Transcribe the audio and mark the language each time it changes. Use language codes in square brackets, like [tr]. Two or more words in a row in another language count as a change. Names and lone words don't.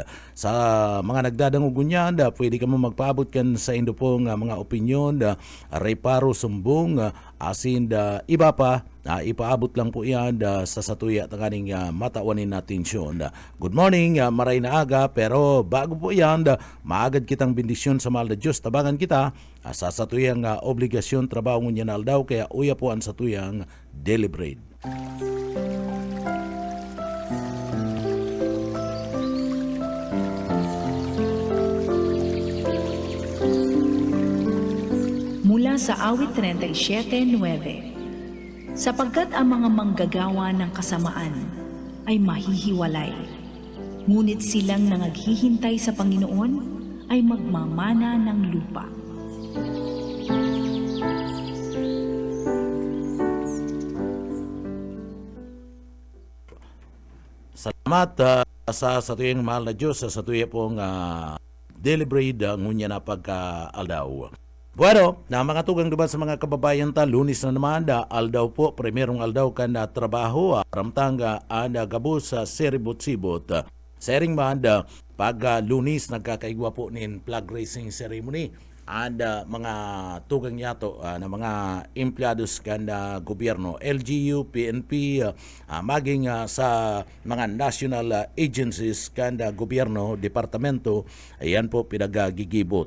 [bik] Sa mga nagdadangog niyan, pwede ka mo magpaabot kan sa indo pong mga opinyon, reparo, sumbong, asin iba pa, ipaabot lang po yan sa satuya tanganing matawanin na tensyon. [en] Good morning, [bik] maray na aga, pero bago po yan, maagad kitang bendisyon sa mahal na Diyos. Tabangan kita sa satuyang obligasyon, trabaho ngunyan aldaw, kaya uya po ang satuyang [en] daily bread. [tl] Mula sa awit 37:9, sapagkat ang mga manggagawa ng kasamaan ay mahihiwalay, ngunit silang nangaghihintay sa Panginoon ay magmamana ng lupa. [bik] Salamat sa satuyang mahal na Diyos, sa satuya pong [en] daily bread [bik] ngunya na pagka-aldaw. Bueno, na mga tugang diba sa mga kababayan ta, Lunes na naman, aldaw po, primerong aldaw kan na trabaho, ramtanga, gabo sa seribot-sibot. Sering man, pag Lunes, nagkakaigwa po nin [en] flag raising ceremony, [bik] mga tugang yato na mga empleados kan gobyerno, LGU, PNP, maging sa mga [en] national agencies [bik] kan gobyerno, departamento, ayan po pinagagigibo.